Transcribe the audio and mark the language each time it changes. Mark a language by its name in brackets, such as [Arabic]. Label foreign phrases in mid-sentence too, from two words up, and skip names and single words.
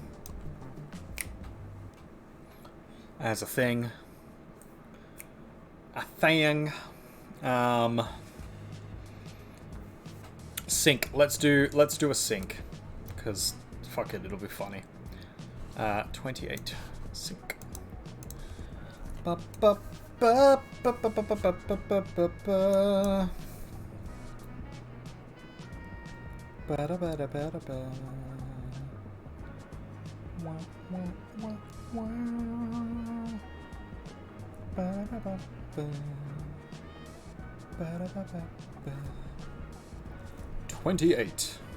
[English] As a thing. Sync. Let's do a sync. Because fuck it, it'll be funny. 28. Sync. Ba ba ba ba ba ba ba ba ba ba ba. Ba-da-ba-da-ba-da-ba. Wah, wah, wah, wah. Ba-da-ba-ba. Ba-da-ba-ba-ba. 28.